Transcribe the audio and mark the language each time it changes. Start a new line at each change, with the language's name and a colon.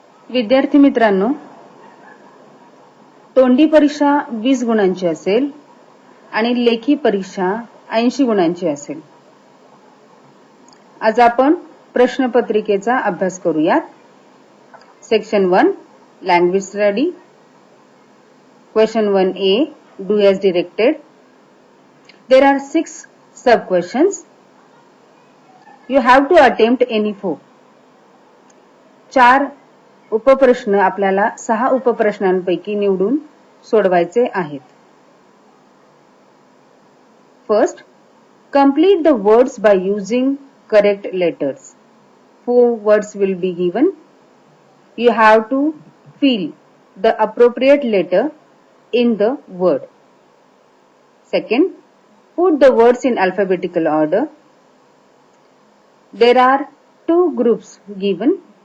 Marathi: विद्यार्थी मित्रांनो, तोंडी परीक्षा 20 गुणांची असेल आणि लेखी परीक्षा 80 गुणांची असेल. आज आपण प्रश्नपत्रिकेचा अभ्यास करूयात.
English: Section 1 language study. Question 1A do as directed. There are 6 sub questions. You have to attempt any 4.
Marathi: 4 उपप्रश्न आपल्याला 6 उपप्रश्नांपैकी निवडून सोडवायचे आहेत.
English: First, complete the words by using correct letters. 4 words will be given. You have to fill the appropriate letter in the word. Second, put the words in alphabetical order. There are 2 groups given.